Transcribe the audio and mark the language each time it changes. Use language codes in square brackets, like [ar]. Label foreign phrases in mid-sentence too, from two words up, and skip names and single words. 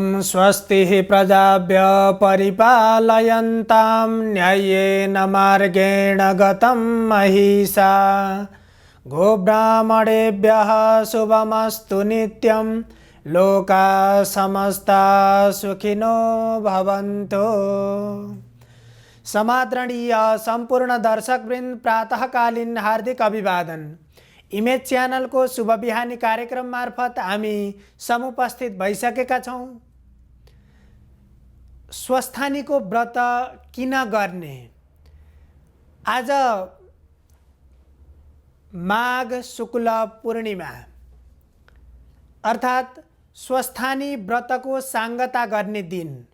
[sa] स्वस्ति प्रजाभ्य परिपालयन्तां न्याय्येन मार्गेण गतं महिषा गोब्राह्मणेभ्यः शुभमस्तु नित्यं लोकाः समस्ताः सुखिनो भवन्तु। [ne] समादरणीय संपूर्ण दर्शकवृन्द प्रातःकालीन हार्दिक अभिवादन। इमेज च्यानल को शुभ बिहानी कार्यक्रम मार्फत हामी समुपस्थित भइसकेका छौं। स्वस्थानी को व्रत किन गर्ने? आज माघ शुक्ल पूर्णिमा अर्थात स्वस्थानी व्रत को सांगता गर्ने दिन।